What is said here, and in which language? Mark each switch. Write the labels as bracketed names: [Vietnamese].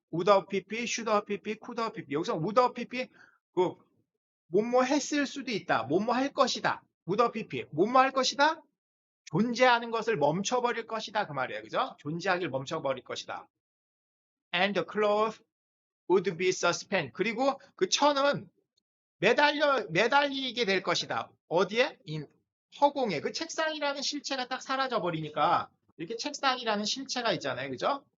[English] would have pp, should have pp, could have pp. [Korean] 여기서 [English] would have pp [Korean] 뭐뭐 했을 수도 있다. 뭐뭐 할 것이다. [English] would have pp. [Korean] 뭐뭐 할 것이다. 존재하는 것을 멈춰버릴 것이다. 그 말이에요. 그죠? 존재하기를 멈춰버릴 것이다. [English] And the cloth would be suspended. [Korean] 그리고 그 천은 매달리게 될 것이다. 어디에? 허공에. 그 책상이라는 실체가 딱 사라져 버리니까 이렇게 책상이라는 실체가 있잖아요. 그죠?